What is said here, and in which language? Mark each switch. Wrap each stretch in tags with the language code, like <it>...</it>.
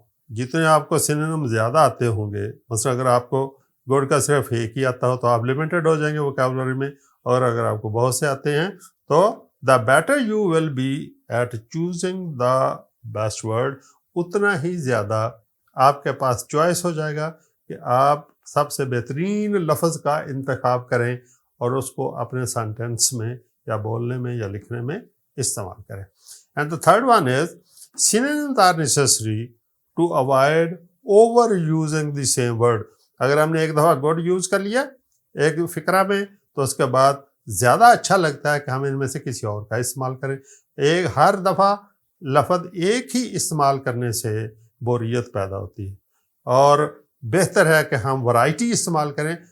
<ur>جتنے آپ کو سینونیم زیادہ آتے ہوں گے، مثلا اگر آپ کو گڈ کا صرف ایک ہی آتا ہو تو آپ لمیٹڈ ہو جائیں گے ووکیبلری میں، اور اگر آپ کو بہت سے آتے ہیں تو</ur> <en>The better you will be at choosing the best word.</en> <ur>اتنا ہی زیادہ آپ کے پاس چوائس ہو جائے گا کہ آپ سب سے بہترین لفظ کا انتخاب کریں اور اس کو اپنے سینٹینس میں یا بولنے میں یا لکھنے میں استعمال کریں.</ur> <en>And the third one is synonyms are necessary to avoid over using the same word.</en> <ur>اگر ہم نے ایک دفعہ گڈ یوز کر لیا ایک فقرہ میں تو اس کے بعد زیادہ اچھا لگتا ہے کہ ہم ان میں سے کسی اور کا استعمال کریں. ہر دفعہ لفظ ایک ہی استعمال کرنے سے بوریت پیدا ہوتی ہے، اور بہتر ہے کہ ہم ورائٹی استعمال کریں.</ur>